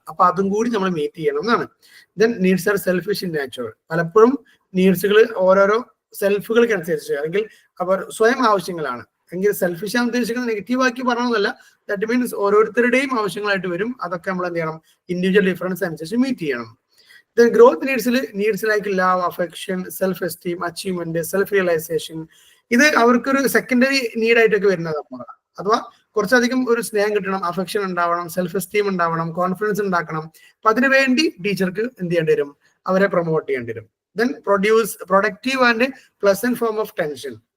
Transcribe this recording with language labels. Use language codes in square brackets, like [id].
[ml] അപ്പൊ അതും കൂടി നമ്മൾ മീറ്റ് ചെയ്യണം എന്നാണ്. [en] Then needs are selfish in natural. [ml] പലപ്പോഴും നീഡ്സുകൾ ഓരോരോ സെൽഫുകൾക്ക് അനുസരിച്ച്, അല്ലെങ്കിൽ അവർ സ്വയം ആവശ്യങ്ങളാണ്. എങ്കിൽ സെൽഫിഷ് ആണ് ഉദ്ദേശിക്കുന്നത് നെഗറ്റീവ് ആക്കി പറഞ്ഞതല്ല. ദാറ്റ് മീൻസ് ഓരോരുത്തരുടെയും ആവശ്യങ്ങളായിട്ട് വരും. അതൊക്കെ നമ്മൾ എന്ത് ചെയ്യണം, ഇൻഡിവിജ്വൽ ഡിഫറൻസ് അനുസരിച്ച് മീറ്റ് ചെയ്യണം. [en] Then growth needs like love, affection, self-esteem, achievement, self-realization. [ml] ഇത് അവർക്കൊരു സെക്കൻഡറി നീഡ് ആയിട്ടൊക്കെ വരുന്നതാണ്. അഥവാ കുറച്ചധികം ഒരു സ്നേഹം കിട്ടണം, അഫെക്ഷൻ ഉണ്ടാവണം, സെൽഫ് എസ്റ്റീം ഉണ്ടാവണം, കോൺഫിഡൻസ് ഉണ്ടാക്കണം. അപ്പൊ അതിനു വേണ്ടി ടീച്ചർക്ക് എന്ത് ചെയ്യേണ്ടി വരും, അവരെ പ്രൊമോട്ട് ചെയ്യേണ്ടി വരും. [en] Then productive and pleasant form of tension.